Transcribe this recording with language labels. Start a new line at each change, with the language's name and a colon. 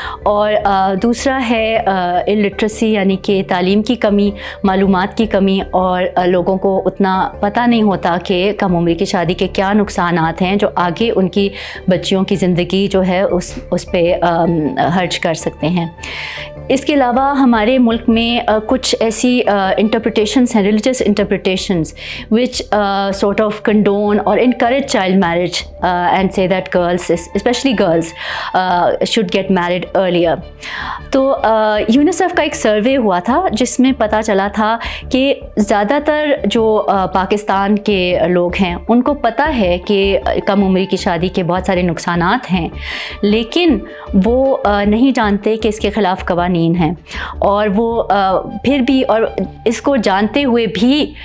Urdu: اور دوسرا ہے الٹریسی یعنی کہ تعلیم کی کمی, معلومات کی کمی, اور لوگوں کو اتنا پتہ نہیں ہوتا کہ کم عمری کی شادی کے کیا نقصانات ہیں جو آگے ان کی بچیوں کی زندگی جو ہے اس پہ حرج کر سکتے ہیں. اس کے علاوہ ہمارے ملک میں کچھ ایسی انٹرپریٹیشنس ہیں, religious interpretations
English: which sort of condone or encourage child marriage and say that girls, especially girls, should get married earlier.
Urdu: تو یونیسیف کا ایک سروے ہوا تھا جس میں پتہ چلا تھا کہ زیادہ تر جو پاکستان کے لوگ ہیں ان کو پتہ ہے کہ کم عمری کی شادی کے بہت سارے نقصانات ہیں, لیکن وہ نہیں جانتے کہ اس کے خلاف قوانین ہیں, اور وہ پھر بھی اور اس کو جانتے ہوئے بھی